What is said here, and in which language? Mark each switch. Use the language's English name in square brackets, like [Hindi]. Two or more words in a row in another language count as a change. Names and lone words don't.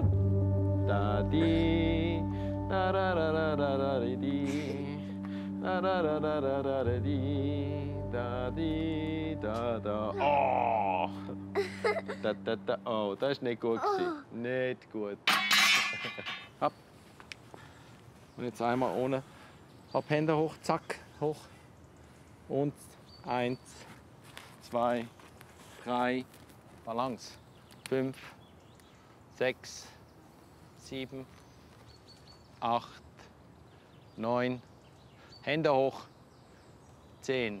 [German] Da di, da da da da da da di, da da da da da da da di, da di, da da. Oh! Da da da. Oh, das ist nicht gut gewesen. Nicht gut. Hopp. Und jetzt einmal ohne. Hopp, Hände hoch, zack, hoch. Und 1, 2, 3, Balance. 5, 6, 7, 8, 9, Hände hoch, 10.